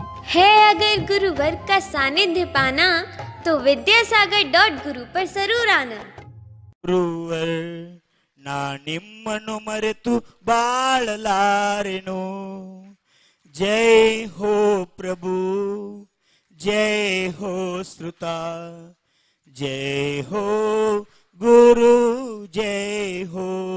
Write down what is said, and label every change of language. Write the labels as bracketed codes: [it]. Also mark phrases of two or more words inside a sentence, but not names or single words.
[hi] है अगर गुरुवर का सानिध्य पाना तो विद्यासागर.गुरु पर जरूर आना। [kn] ಗುರುವರ್ ನಾ ನಿಮ್ಮನ್ನು ಮರೆತು ಬಾಳಲಾರೆನು. [hi] जय हो प्रभु, जय हो श्रुत, जय हो गुरु, जय हो.